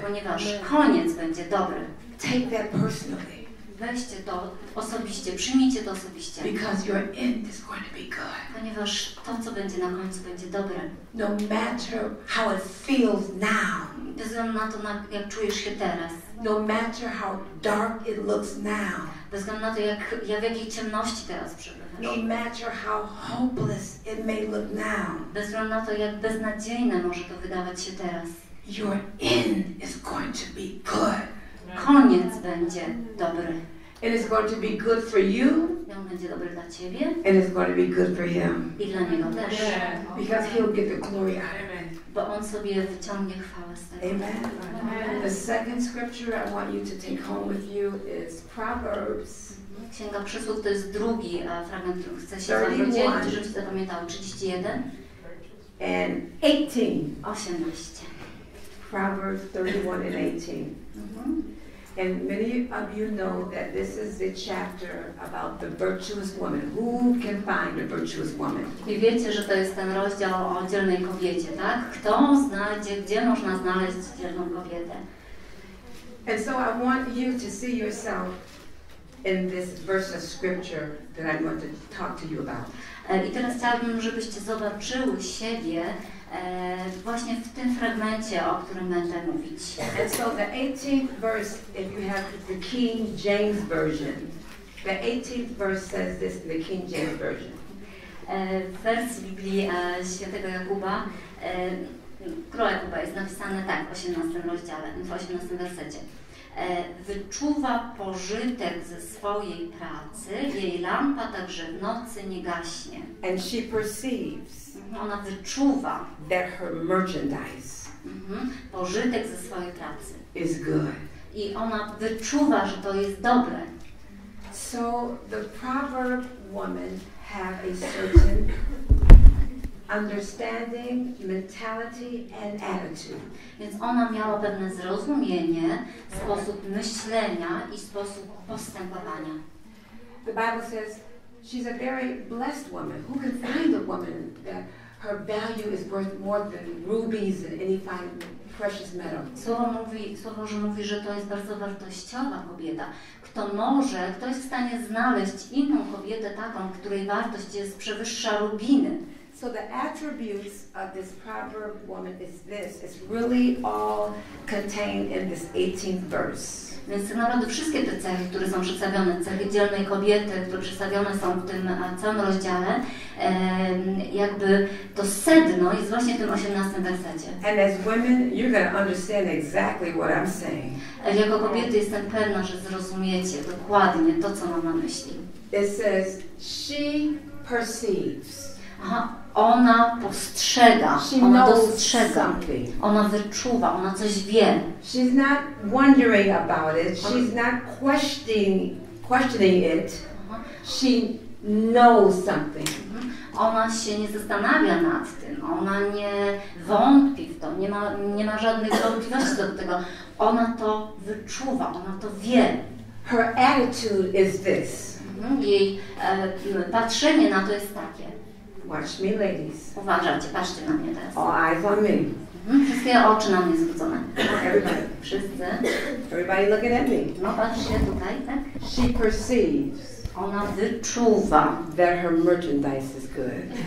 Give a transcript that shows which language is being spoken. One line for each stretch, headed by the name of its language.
Polish: Ponieważ koniec będzie dobry.
English: Take that personally.
Polish: Weźcie to osobiście, przyjmijcie to osobiście.
English: Because your end is going to be good.
Polish: Ponieważ to, co będzie na końcu, będzie dobre.
English: No matter how it feels now.
Polish: Bez względu na to, jak czujesz się teraz.
English: No matter how dark it looks now.
Polish: Bez względu na to, w jakiej ciemności teraz przebywasz.
English: No matter how hopeless it may look now.
Polish: Bez względu na to, jak beznadziejne może to wydawać się teraz.
English: your end is going to be good.
Polish: Koniec będzie dobry.
English: And it's going to be good for you.
Polish: I on będzie dobry dla Ciebie.
English: And it's going to be good for him.
Polish: I dla Niego też.
English: Because he'll get the glory out of it.
Polish: Bo On sobie wyciągnie chwałę z tego.
English: Amen. The second scripture I want you to take home with you is Proverbs.
Polish: Księga Przysług to jest drugi fragment, który chcę się z Wami podzielić, żebyście zapamiętały.
English: 31 and 18.
Polish: 18.
English: Proverbs 31 and 18. And many of you know that this is the chapter about the virtuous woman. Who can find a virtuous woman?
Polish: I wiecie, że to jest ten rozdział o dzielnej kobiecie, tak? Kto znajdzie, gdzie można znaleźć dzielną kobietę?
English: And so I want you to see yourself in this verse of scripture that I'm going to talk to you about.
Polish: I teraz chciałabym, żebyście zobaczyły siebie właśnie w tym fragmencie, o którym będę mówić.
English: And so the 18th verse, if you have the King James Version, the 18th verse says this in the King James Version.
Polish: W wersji Biblii świętego Jakuba, króla Jakuba jest napisane tak w 18 rozdziale, w 18 wersecie. Wyczuwa pożytek ze swojej pracy, jej lampa także w nocy nie gaśnie.
English: And she perceives
Polish: Ona wyczuwa
English: that her merchandise
Polish: pożytek ze swojej pracy.
English: is good.
Polish: I ona wyczuwa, że to jest dobre.
English: So the proverb woman have a certain understanding, mentality and attitude.
Polish: Więc ona miała pewne zrozumienie, sposób myślenia i sposób postępowania.
English: The Bible says she's a very blessed woman. Who can find a woman that her value is worth more than rubies and any fine precious metal?
Polish: Słowo Boże mówi, że to jest bardzo wartościowa kobieta. Kto jest w stanie znaleźć inną kobietę taką, której wartość jest przewyższa rubiny.
English: So the attributes of this proverb woman is this. It's really all contained in this 18th verse.
Polish: Więc tak naprawdę wszystkie te cechy, które są przedstawione, cechy dzielnej kobiety, które przedstawione są w tym całym rozdziale, jakby to sedno jest właśnie w tym 18 wersecie.
English: And as women, you're going to understand exactly what I'm saying.
Polish: Jako kobiety jestem pewna, że zrozumiecie dokładnie to, co mam na myśli.
English: It says she perceives.
Polish: Ona postrzega,
English: She
Polish: ona
English: knows
Polish: dostrzega,
English: something.
Polish: ona wyczuwa, ona coś wie.
English: She's not wondering about it. She's not questioning it. She knows something.
Polish: Ona się nie zastanawia nad tym, ona nie wątpi w to, nie ma żadnych wątpliwości do tego. Ona to wyczuwa, ona to wie.
English: Her attitude is this.
Polish: Jej patrzenie na to jest takie.
English: Watch me, ladies.
Polish: Uważajcie, patrzcie na mnie teraz.
English: All eyes on me.
Polish: Wszystkie oczy na mnie zwrócone.
English: Everybody.
Polish: Wszyscy.
English: Everybody looking at me.
Polish: No patrzcie tutaj, tak?
English: She perceives
Polish: Ona wyczuwa,
English: that her merchandise is good.